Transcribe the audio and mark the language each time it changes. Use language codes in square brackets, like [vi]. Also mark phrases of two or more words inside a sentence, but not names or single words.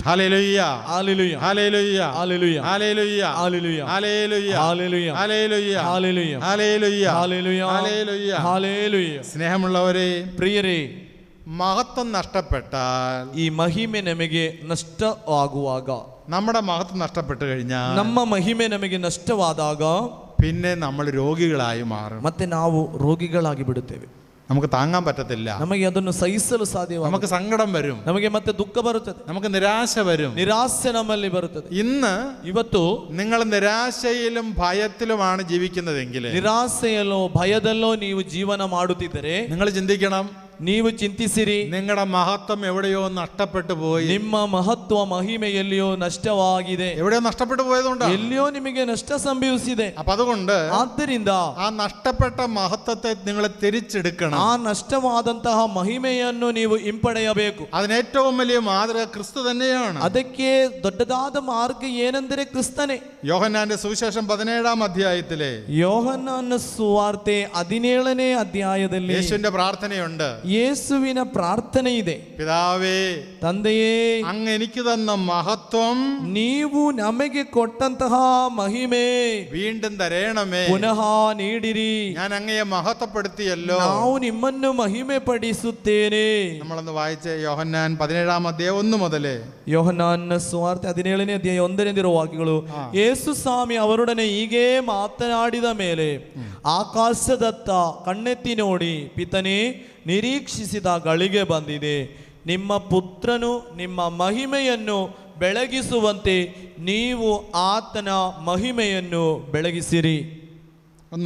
[ml] ഹല്ലേലൂയ ഹല്ലേലൂയ ഹല്ലേലൂയ ഹല്ലേലൂയ ഹല്ലേലൂയ ഹല്ലേലൂയ ഹല്ലേലൂയ ഹല്ലേലൂയ ഹല്ലേലൂയ ഹല്ലേലൂയ ഹല്ലേലൂയ ഹല്ലേലൂയ ഹല്ലേലൂയ ഹല്ലേലൂയ. സ്നേഹമുള്ളവരെ, [kn] ಪ್ರಿಯರೇ, [ml] മഹത്വം നഷ്ടപ്പെട്ടാൽ, [kn] ಈ ಮಹಿಮೆ ನಮಗೆ ನಷ್ಟವಾಗುವಾಗ, [ml] നമ്മുടെ മഹത്വം നഷ്ടപ്പെട്ടു കഴിഞ്ഞാൽ, [kn] ನಮ್ಮ ಮಹಿಮೆ ನಮಗೆ ನಷ್ಟವಾದಾಗ [ml] പിന്നെ നമ്മൾ രോഗികളായി മാറും, [kn] ಮತ್ತೆ ನಾವು ರೋಗಿಗಳಾಗಿ ಬಿಡುತ್ತೇವೆ. [ml] നമുക്ക് താങ്ങാൻ പറ്റത്തില്ല, [kn] ನಮಗೆ ಅದನ್ನು ಸಹಿಸಲು ಸಾಧ್ಯವಾಗುತ್ತದೆ, [ml] നമുക്ക് സങ്കടം വരും, [kn] ನಮಗೆ ಮತ್ತೆ ದುಃಖ ಬರುತ್ತದೆ, [ml] നമുക്ക് നിരാശ വരും. [kn] ನಿರಾಸೆ ನಮ್ಮಲ್ಲಿ ಬರುತ್ತದೆ. ಇವತ್ತು [ml] നിങ്ങൾ നിരാശയിലും ഭയത്തിലുമാണ് ജീവിക്കുന്നതെങ്കിൽ, [kn] ನಿರಾಸೆಯಲ್ಲೋ ಭಯದಲ್ಲೋ ನೀವು ಜೀವನ ಮಾಡುತ್ತಿದ್ದರೆ, [ml] നിങ്ങൾ ചിന്തിക്കണം, [kn] ನೀವು ಚಿಂತಿಸಿರಿ, [ml] നിങ്ങളുടെ മഹത്വം എവിടെയോ നഷ്ടപ്പെട്ടു പോയി, [kn] ನಿಮ್ಮ ಮಹತ್ವ ಮಹಿಮೆ ಎಲ್ಲಿಯೋ ನಷ್ಟವಾಗಿದೆ, [ml] എവിടെയോ നഷ്ടപ്പെട്ടു പോയതുകൊണ്ട് [kn] ಎಲ್ಲಿಯೋ ನಿಮಗೆ ನಷ್ಟ ಸಂಭವಿಸಿದೆ. [ml] അപ്പൊ അതുകൊണ്ട് [kn] ಆದ್ದರಿಂದ [ml] ആ നഷ്ടപ്പെട്ട മഹത്വത്തെ നിങ്ങൾ തിരിച്ചെടുക്കണം. [kn] ಆ ನಷ್ಟವಾದಂತಹ ಮಹಿಮೆಯನ್ನು ನೀವು ಹಿಂಪಡೆಯಬೇಕು. [ml] അതിന് ഏറ്റവും വലിയ മാതൃക ക്രിസ്തു തന്നെയാണ്. [kn] ಅದಕ್ಕೆ ದೊಡ್ಡದಾದ ಮಾರ್ಗ ಏನೆಂದರೆ ಕ್ರಿಸ್ತನೇ. [ml] യോഹന്നാന്റെ സുവിശേഷം 17-ാം അധ്യായത്തിലെ [kn] ಯೋಹನ್ನನ ಸುವಾರ್ತೆ 17ನೇ ಅಧ್ಯಾಯದಲ್ಲಿ [ml] യേശുവിന്റെ പ്രാർത്ഥനയുണ്ട്. [kn] ಯೇಸುವಿನ ಪ್ರಾರ್ಥನೆ ಇದೆ. [ml] പിതാവേ, [kn] ತಂದೆಯೇ, [ml] അങ്ങ് എനിക്ക് തന്ന മഹത്വം [kn] ನೀವು ನಮಗೆ ಕೊಟ್ಟಂತಹ ಮಹಿಮೆ [ml] വീണ്ടും തരേണമേ, [kn] ಪುನಃ ನೀಡಿರಿ. [ml] ഞാൻ അങ്ങയെ മഹത്വപ്പെടുത്തിയല്ലോ. [kn] ನಾವು ನಿಮ್ಮನ್ನು ಮಹಿಮೆ ಪಡಿಸುತ್ತೇನೆ. [ml] നമ്മളൊന്ന് വായിച്ച യോഹന്നാൻ 17-ാം അധ്യായം 1 മുതലേ. [kn] ಯೋಹನ್ನನ ಸುವಾರ್ತೆ 17ನೇ ಅಧ್ಯಾಯ 1ರಿಂದ ವಾಕ್ಯಗಳು. ಯೇಸು ಸ್ವಾಮಿ ಅವರೊಡನೆ ಹೀಗೆ ಮಾತನಾಡಿದ ಮೇಲೆ ಆಕಾಶದತ್ತ ಕಣ್ಣೆತ್ತಿ ನೋಡಿ, ಪಿತನೇ, ನಿರೀಕ್ಷಿಸಿದ ಗಳಿಗೆ ಬಂದಿದೆ. ನಿಮ್ಮ ಪುತ್ರನು ನಿಮ್ಮ ಮಹಿಮೆಯನ್ನು ಬೆಳಗಿಸುವಂತೆ ನೀವು ಆತನ ಮಹಿಮೆಯನ್ನು ಬೆಳಗಿಸಿರಿ.